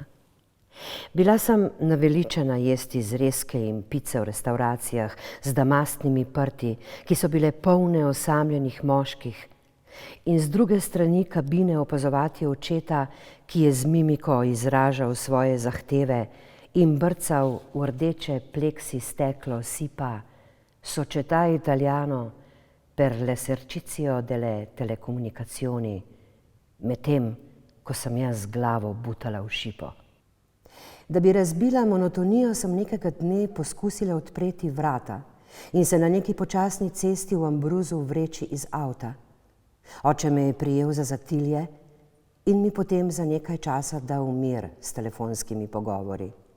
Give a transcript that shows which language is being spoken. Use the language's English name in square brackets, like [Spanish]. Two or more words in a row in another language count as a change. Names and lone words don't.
[Slovenian] Bila sem naveličena jesti zrezke in pice v restavracijah z damastnimi prti, ki so bile polne osamljenih moških, in z druge strani kabine opazovati očeta, ki je z mimiko izražal svoje zahteve in brcal v rdeče pleksi steklo sipa [Italian] Società Italiano per l'esercizio delle telecomunicazioni, [Slovenian] medtem ko sem jaz z glavo butala v šipo. Da bi razbila monotonijo, sem nekega dne poskusila odpreti vrata in se na neki počasni cesti v Ambruzu vreči iz avta. Oče me je prijel za zatilje in mi potem za nekaj časa dal mir s telefonskimi pogovori.